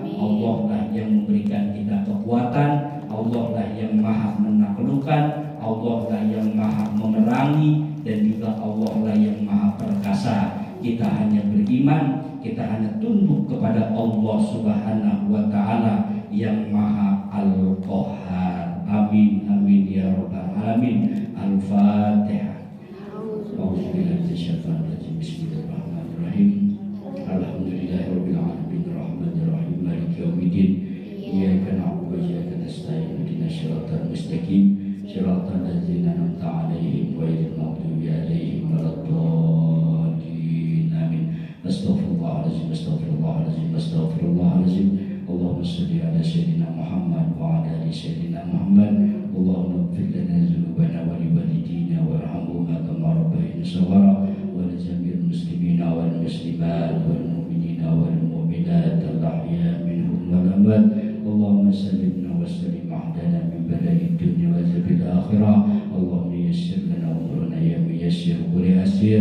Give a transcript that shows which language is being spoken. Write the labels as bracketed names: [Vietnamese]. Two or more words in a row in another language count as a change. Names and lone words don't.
[Indonesian] Allah lah yang memberikan kita kekuatan, Allah lah yang maha menaklukkan, Allah lah yang maha memerangi, dan juga Allah lah yang maha perkasa. Kita hanya beriman, kita hanya tunduk kepada Allah [Arabic] سبحانه وتعالى [Indonesian] yang maha Al-Qahar. [Arabic] آمين آمين يا رب العالمين. الفاتحة. بسم الله الرحمن الرحيم. الحمد لله رب العالمين الرحمن الرحيم مالك يوم الدين. إياك نعبد وإياك نستعين اهدنا الصراط المستقيم صراط الذين أنعمت عليهم غير المغضوب عليهم ولا الضالين. Amin. أستغفر الله العظيم. اللهم صل على سيدنا محمد وعلى آل سيدنا محمد. اللهم اغفر لنا ذنوبنا ولوالدينا وارحمهما كما ربيانا صغيرا. ولجميع المسلمين والمسلمات والمؤمنين والمؤمنات الأحياء منهم والأموات. اللهم سلمنا وسلم أحدنا من بلاء الدنيا وعذاب الآخرة. اللهم يسر لنا أمورنا يا ميسر كل أسير.